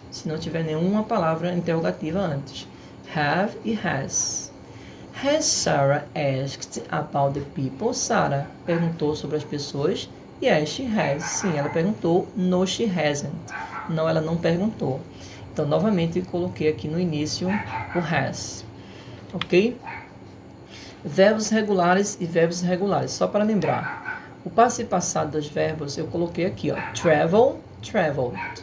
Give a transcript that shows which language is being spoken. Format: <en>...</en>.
<pt>Se não tiver nenhuma palavra interrogativa antes. Have e has.</pt> <en>Has Sarah asked about the people?</en> <pt>Sarah perguntou sobre as pessoas.</pt> <en>Yes, she has.</en> <pt>Sim, ela perguntou.</pt> <en>No, she hasn't.</en> <pt>Não, ela não perguntou. Então, novamente, eu coloquei aqui no início o has. Ok? Verbos regulares e verbos irregulares. Só para lembrar. O passivo passado dos verbos eu coloquei aqui, ó. Travel traveled.</pt>